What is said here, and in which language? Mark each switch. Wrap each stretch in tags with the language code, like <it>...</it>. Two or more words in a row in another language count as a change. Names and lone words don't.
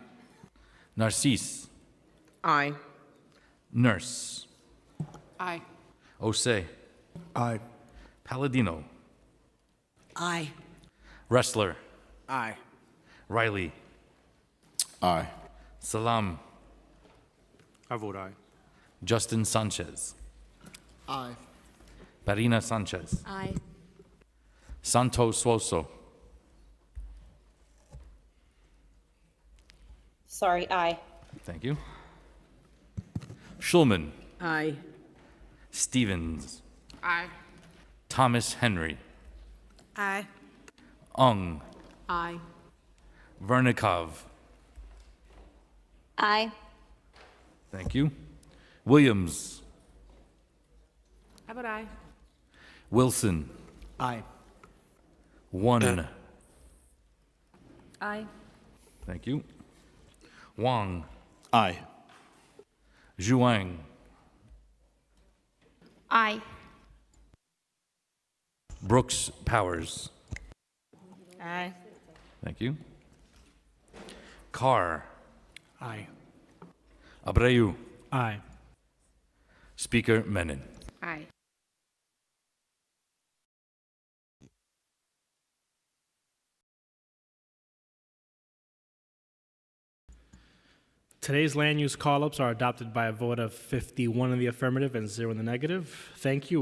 <en>Narcisse. Aye. Nurse. Aye. Osei. Aye. Palladino. Aye. Wrestler. Aye. Riley. Aye. Salam. I vote aye. Justin Sanchez. Aye. Parina Sanchez. Aye. Santos Suoso. Sorry, aye. Thank you. Schulman. Aye. Stevens. Aye. Thomas Henry. Aye. Ung. Aye. Vernikov. Aye. Thank you. Williams. I vote aye. Wilson. Aye. One. Aye. Thank you. Wang. Aye. Zhuang. Aye. Brooks Powers. Aye. Thank you. Carr. Aye. Abreu. Aye. Speaker Menon. Aye. Today's land use call-ups are adopted by a vote of 51 in the affirmative and 0 in the negative. Thank you.</en>